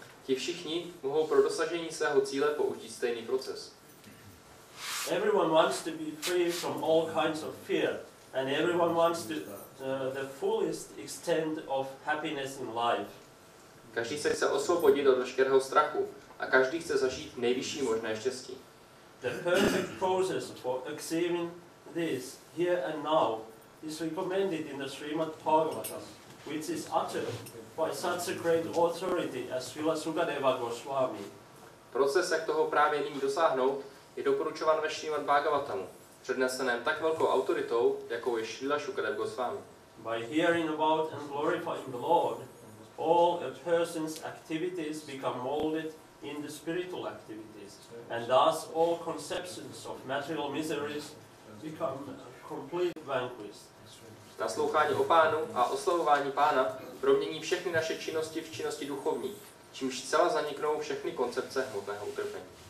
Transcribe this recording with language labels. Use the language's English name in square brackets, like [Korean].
[Czech] Ti všichni mohou pro dosažení svého cíle použít stejný proces. [English] Everyone wants to be free from all kinds of fear, and everyone wants to the fullest extent of happiness in life. [Czech] Každý se chce osvobodit od veškerého strachu a každý chce zažít nejvyšší možné štěstí. [English] The perfect process for achieving this here and now is recommended in the Srimad Bhagavatam, which is uttered by such a great authority as Vyasa-puja Goswami. [Czech] Proces, jak toho právě nyní dosáhnout, je doporučován ve Srimad Bhagavatamu, předneseném tak velkou autoritou, jakou je Vyasa-puja Goswami. [English] By hearing about and glorifying the Lord, all a person's activities become molded in the spiritual activities, and thus all conceptions of material miseries become completely vanquished. [Czech] Naslouchání o Pánu a oslavování Pána promění všechny naše činnosti v činnosti duchovní, čímž zcela zaniknou všechny koncepce hmotného utrpení.